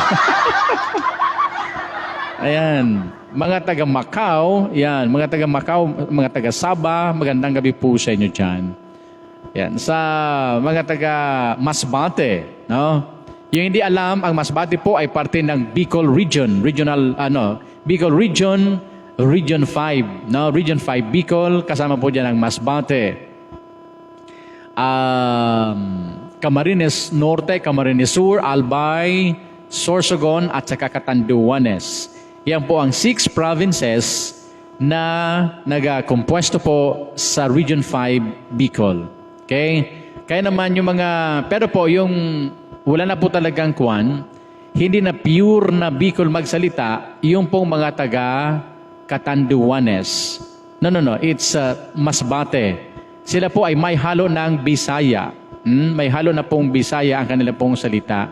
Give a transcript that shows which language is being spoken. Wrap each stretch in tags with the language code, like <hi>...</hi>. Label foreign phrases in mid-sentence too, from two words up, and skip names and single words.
<tl>Ayan, mga taga Macau, yan, mga taga Macau, mga taga Sabah, magandang gabi po sa inyo dyan. Yan, sa mga taga Masbate, no? Yung hindi alam, ang Masbate po ay parte ng Bicol Region, Bicol Region, Region 5, no? Region 5 Bicol, kasama po dyan ang Masbate. Camarines Norte, Camarines Sur, Albay, Sorsogon, at saka Catanduanes. Yan po ang 6 provinces na nag-compuesto po sa Region 5 Bicol. Okay? Kaya naman yung mga, pero po yung wala na po talagang kwan, hindi na pure na Bicol magsalita, yung pong mga taga Catanduanes.</tl> <en>No, it's Masbate.</en> <tl>Sila po ay may halo ng Bisaya. May halo na pong Bisaya ang kanila pong salita.</tl>